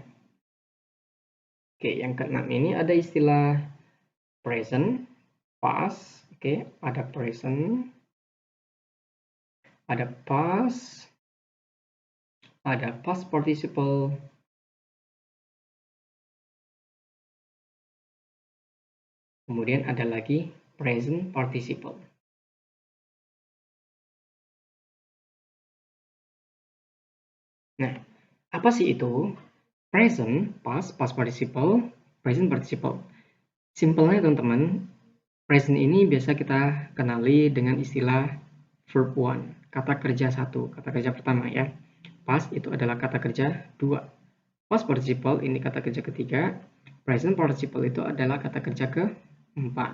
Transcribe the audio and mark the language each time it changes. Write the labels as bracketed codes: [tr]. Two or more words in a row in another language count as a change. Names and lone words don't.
[id] Oke, yang keenam ini ada istilah present, past, oke, ada present, ada past, ada [en] past participle, [id] kemudian ada lagi [en] present participle. [id] Nah, apa sih itu? [en] Present, past participle, present participle. [id] Simpelnya teman-teman, present ini biasa kita kenali dengan istilah [en] verb one, [id] kata kerja satu, kata kerja pertama ya. Past itu adalah kata kerja dua. [en] Past participle [id] ini kata kerja ketiga. [en] Present participle [id] itu adalah kata kerja keempat.